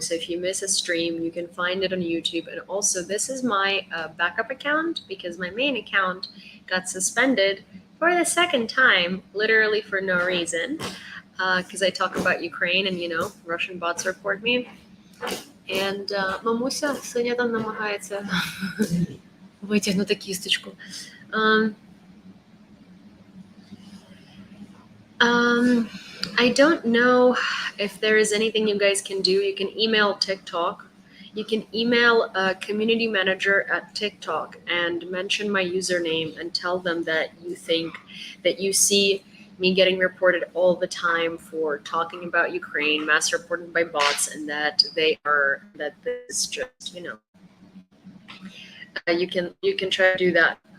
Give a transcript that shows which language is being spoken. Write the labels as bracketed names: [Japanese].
[English] So if you miss a stream, you can find it on YouTube. And also, this is my backup account, because my main account got suspended for the second time, literally for no reason, because I talk about Ukraine and, Russian bots report me. And [Ukrainian] мамуся Соня там намагається витягнути кісточку. [English] I don't know if there is anything you guys can do. You can email TikTok. You can email a community manager at TikTok and mention my username and tell them that you think that you see me getting reported all the time for talking about Ukraine, mass reported by bots, and that that this is just, you can try to do that.